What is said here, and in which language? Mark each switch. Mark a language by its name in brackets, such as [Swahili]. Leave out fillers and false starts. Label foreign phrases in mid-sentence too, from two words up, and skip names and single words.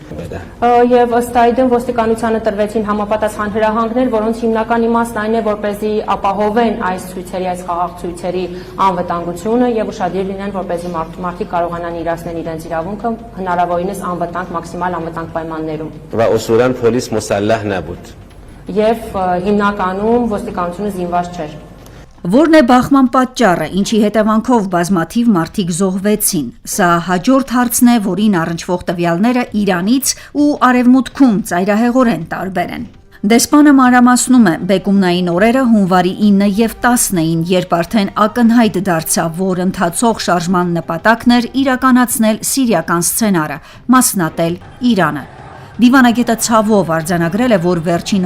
[Armenian] Եվ ըստ այդմ ոստիկանությանը տրվեցին համապատասխան հրահանգներ, որոնց հիմնական իմաստն այն է, որպեսզի ապահովեն այս ցույցերի, այս խաղաղ ցույցերի անվտանգությունը և ուշադիր լինեն, որպեսզի մարդիկ կարողանան իրացնել իրենց իրավունքը հնարավորինս անվտանգ մաքսիմալ անվտանգ պայմաններում։ [Persian] و اصولا پلیس مسلح نبود. [Armenian] Եվ հիմնականում ոստիկանությունը զինված չէր։ Որն է բախման պատճառը, ինչի հետևանքով բազմաթիվ մարդիկ զոհվեցին։ Սա հաջորդ հարցն է, որին առնչվող տվյալները Իրանից ու Արևմուտքում ծայրահեղորեն տարբեր են։ Դեսպանը մանրամասնում է, բեկումնային օրերը հունվարի 9 և 10-ն էին, երբ արդեն ակնհայտ դարձավ, որ ընթացող շարժման նպատակն էր իրականացնել սիրիական սցենարը, մասնատել Իրանը։ Դիվանագետը ցավով արձանագրել է, որ վերջին